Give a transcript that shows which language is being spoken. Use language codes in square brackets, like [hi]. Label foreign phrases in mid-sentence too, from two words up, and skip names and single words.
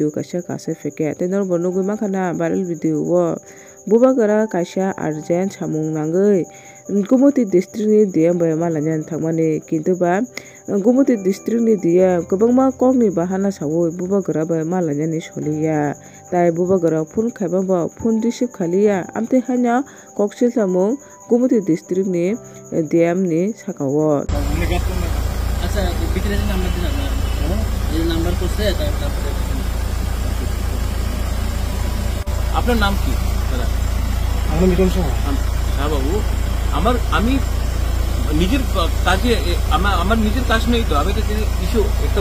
[trp] kashe feke tenor bono gui makhana [en] viral video [trp] wo bobagara kasha urgent samung nangai Gumoti district ni DM ba malanya thangmane kintu ba Gumoti district ni DM gobangma kongni bahana sawo bobagara ba malanya ni soliya tai bobagara phone khaiba ba [en] phone receive [trp] khaliya amte hanya koksil samung Gumoti district ni DM ni sakawo [bn] আচ্ছা ভিতরে নাম্বার দিন আপনার, এই নাম্বার করছে তারপরে আপনার নাম কি দাদা? আমার মিটন সাহা। হ্যাঁ বাবু, আমি নিজের কাজে আমার নিজের কাজ নেই তো, আমি তো কিছু একটা